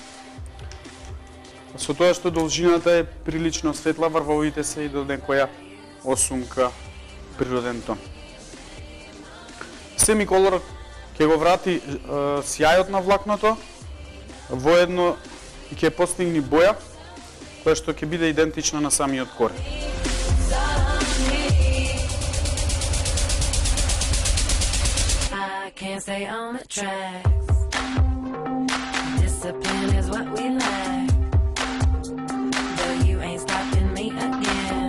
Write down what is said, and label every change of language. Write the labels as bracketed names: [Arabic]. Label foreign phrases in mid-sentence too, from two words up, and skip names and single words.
[Macedonian] Со тоа што должината е прилично светла, врвовите се и до некоја 8 природен тон. Семиколор ќе го врати сјајот на влакното, воедно ќе постигне боја која што ќе биде идентична на самиот корен. [English] Can't stay on the tracks. Discipline is what we lack. But you ain't stopping me again.